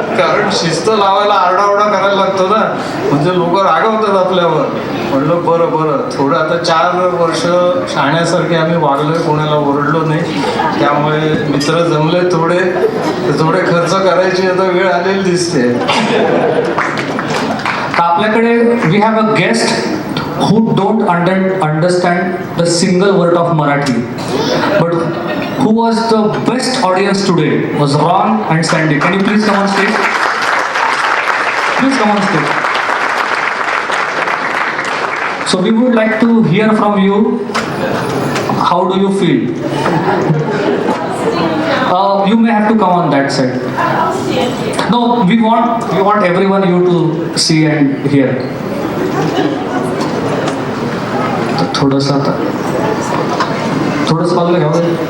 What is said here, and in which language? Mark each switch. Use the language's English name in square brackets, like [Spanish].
[Marathi] कारण शिस्त लावायला आरडाओरडा करायला लागतो ना, म्हणजे लोक रागवतात आपल्यावर. म्हणलं बरं थोडं आता 4 वर्ष शाण्यासारखे आम्ही वागलोय, कोणाला ओरडलो नाही. त्यामुळे मित्र जमले थोडे खर्च करायची आता वेळ आलेली दिसते. आपल्याकडे [English] We have a guest who don't understand the single word of Marathi, but who was the best audience today was Ron and Sandy. Can you please come on stage? Please come on stage. So we would like to hear from you. How do you feel? You may have to come on that side. No, we want everyone you to see and hear. [Marathi] थोडंसं आता बाजूला घ्यावं.